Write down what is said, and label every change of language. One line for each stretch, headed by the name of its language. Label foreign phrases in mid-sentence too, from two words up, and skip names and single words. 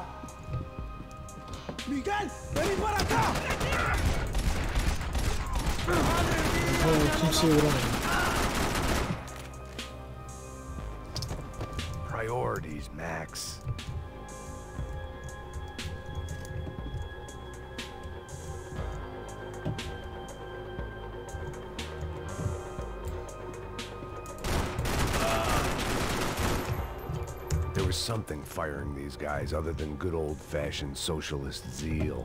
Spanish: ¡Miguel, vení para acá!
Turkish: Kimseye uğramadım.
English: Priorities, Max. There was something firing these guys other than good old-fashioned socialist zeal.